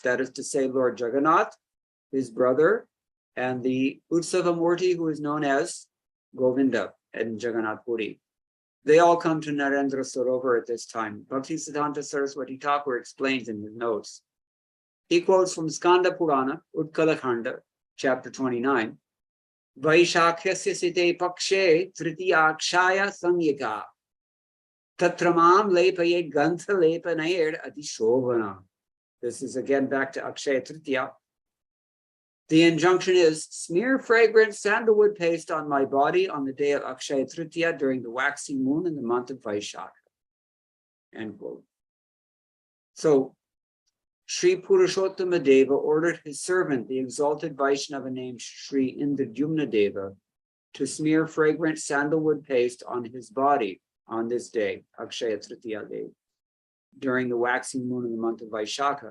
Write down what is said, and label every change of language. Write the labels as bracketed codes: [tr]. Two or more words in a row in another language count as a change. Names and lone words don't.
[en] That is to say, Lord Jagannath, his brother, and the Utsava Murti, who is known as Govinda in Jagannath Puri. They all come to Narendra Sarovar at this time. Bhaktisiddhanta Saraswati Thakur explains in his notes He quotes from Skanda Purana, Utkalakhanda, chapter 29. [sa] Vaishakhya site pakshe tritiyakshaya samyika tatramam lepaye gantha lepanayer adishobhana. [en] This is again back to Akshaya Tritiya. The injunction is, smear fragrant sandalwood paste on my body on the day of Akshaya Tritiya during the waxing moon in the month of Vaishakha. End quote. So, Sri Purushottama Deva ordered his servant, the exalted Vaishnava named Sri Indradyumna Deva, to smear fragrant sandalwood paste on his body on this day, Akshaya Tritiya day, during the waxing moon in the month of Vaishakha.